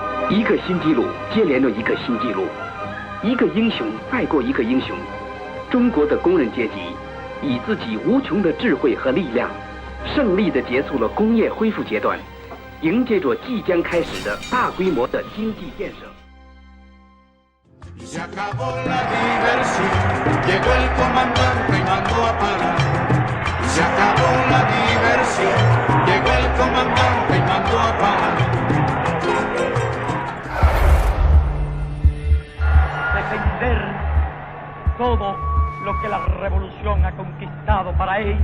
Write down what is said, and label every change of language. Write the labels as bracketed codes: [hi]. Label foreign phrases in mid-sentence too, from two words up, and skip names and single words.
[zh] 一个新纪录接连着一个新纪录，一个英雄败过一个英雄。中国的工人阶级以自己无穷的智慧和力量，胜利地结束了工业恢复阶段，迎接着即将开始的大规模的经济建设。 [es] Se acabó la diversión, llegó el comandante y mandó a parar. Se acabó la diversión, llegó el comandante y mandó a parar. Defender todo lo que la revolución ha conquistado para ellos.